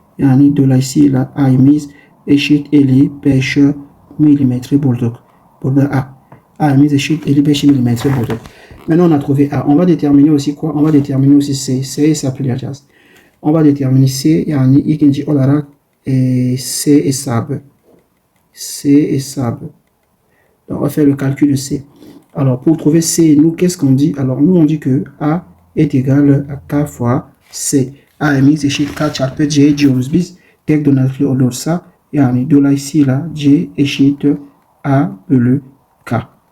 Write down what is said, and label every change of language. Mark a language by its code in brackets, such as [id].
[tr] Yani dolayısıyla A'miz eşit 55 milimetre bulduk. Burada A'miz eşit 55 milimetre bulduk. [fr] Maintenant, on a trouvé A. On va déterminer aussi quoi? On va déterminer aussi C. C s'appeleyeceğiz. On va déterminer C. [tr] Yani ikinci olarak C hesabı. C hesabı. [fr] Donc, on va faire le calcul de C. Alors, pour trouver C, nous, qu'est-ce qu'on dit? Alors, nous, on dit que A est égal à K fois C. [tr] A'miz eşit K çarpı C diyoruz biz. Tek donatlı olursa, yani dolayısıyla C eşit A bölü K.